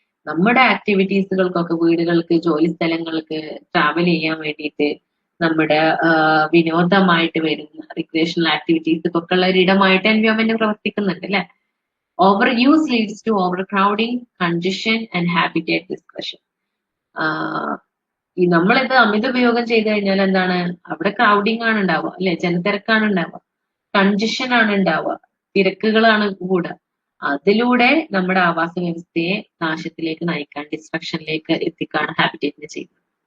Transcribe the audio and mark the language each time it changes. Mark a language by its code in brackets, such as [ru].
[ml] നമ്മുടെ ആക്ടിവിറ്റീസുകൾക്കൊക്കെ, വീടുകൾക്ക്, ജോലി സ്ഥലങ്ങൾക്ക്, ട്രാവൽ ചെയ്യാൻ വേണ്ടിയിട്ട്, നമ്മുടെ വിനോദമായിട്ട് വരുന്ന റിക്രിയേഷണൽ ആക്ടിവിറ്റീസൊക്കെ ഉള്ള ഒരിടമായിട്ട് എൻവയോൺമെന്റ് പ്രവർത്തിക്കുന്നുണ്ട് അല്ലെ. [en] Overuse leads to overcrowding, congestion and habitat dispersion. [ml] ഈ നമ്മളിത് അമിത ഉപയോഗം ചെയ്തു കഴിഞ്ഞാൽ എന്താണ്, അവിടെ ക്രൗഡിങ് ആണ് ഉണ്ടാവുക അല്ലെ, ജനത്തിരക്കാണ് ഉണ്ടാവുക, കൺജഷൻ ആണ് ഉണ്ടാവുക, തിരക്കുകളാണ് കൂടുക. അതിലൂടെ നമ്മുടെ ആവാസ വ്യവസ്ഥയെ നാശത്തിലേക്ക് നയിക്കാൻ, ഡിസ്ട്രക്ഷനിലേക്ക് എത്തിക്കാണ് ഹാബിറ്റേറ്റിനെ ചെയ്യുന്നത്.